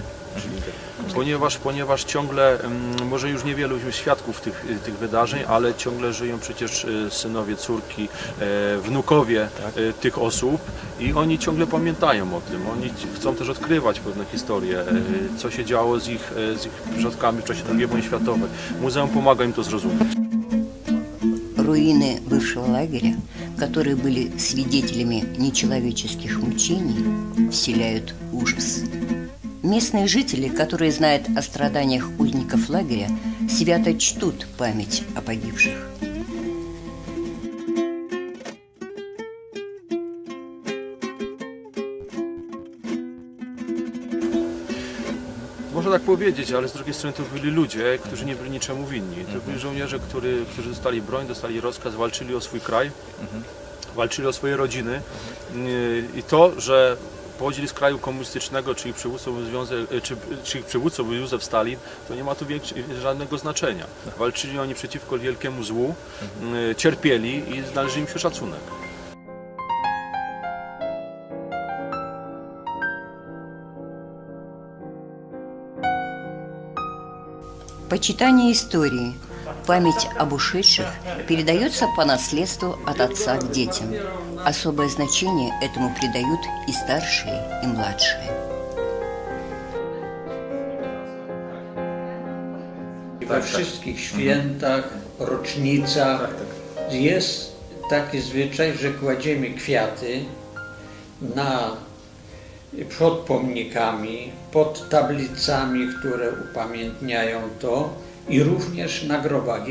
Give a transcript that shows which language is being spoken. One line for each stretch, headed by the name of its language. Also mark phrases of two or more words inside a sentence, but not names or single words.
Polish: Ponieważ ciągle, może już niewielu świadków tych wydarzeń, ale ciągle żyją przecież synowie, córki, wnukowie tych osób i oni ciągle pamiętają o tym. Oni chcą też odkrywać pewne historie, co się działo z ich przodkami w czasie II wojny światowej. Muzeum pomaga im to zrozumieć.
Russian: Руины бывшего лагеря, которые были свидетелями нечеловеческих мучений, вселяют ужас. Местные жители, которые знают о страданиях узников лагеря, свято чтут память о погибших.
Polish: Można tak powiedzieć, ale z drugiej strony to byli ludzie, którzy nie byli niczemu winni. To byli żołnierze, którzy dostali broń, dostali rozkaz, walczyli o swój kraj, walczyli o swoje rodziny i to, że pochodzili z kraju komunistycznego, czy ich przywódcą był Józef Stalin, to nie ma tu żadnego znaczenia. Walczyli oni przeciwko wielkiemu złu, cierpieli i należy im się szacunek.
Russian: Почитание истории, память об ушедших передается по наследству от отца к детям. Особое значение этому придают и старшие, и младшие.
Polish: We wszystkich świętach, rocznicach jest taki zwyczaj, że kładziemy kwiaty przed pomnikami, pod tablicami, które upamiętniają to i również na grobach.